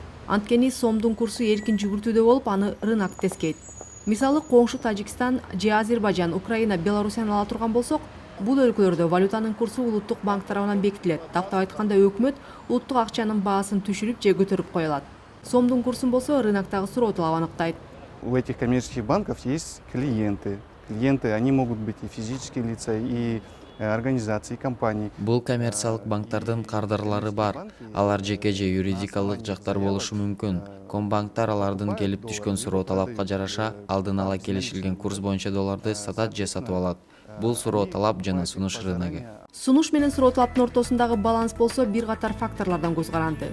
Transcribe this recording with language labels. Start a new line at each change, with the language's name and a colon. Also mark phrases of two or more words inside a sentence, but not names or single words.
Kyrgyz: Анткени сомдун курсу эркин жүгүртүүдө болуп, аны рынок тескейт. Мисалы, коңшу Тажикстан же Азербайжан, Украина, Беларусияны ала турган болсок, бул өлкөлөрдө валютанын курсу улуттук банк тарабынан бекитилет. Тактап айтканда, өкмөт улуттук акчанын баасын түшүрүп же көтөрүп кое алат. Сомдун курсун болсо рыноктогу суроо талап аныктайт.
Russian: У этих коммерческих банков есть клиенты. Клиенты, они могут быть и физические лица, и организации, и компании.
Kyrgyz: Бул коммерциялык банктардын кардарлары бар. Алар жеке же юридикалык жактар болушу мүмкүн. Комбанктар алардын келип түшкөн суроо талапка жараша алдын ала келишилген курс боюнча долларды сатат же сатып алат. Бул суроо талап жана сунуш рыногу. Сунуш менен суроо талаптын ортосундагы баланс болсо бир катар факторлордон көз каранды.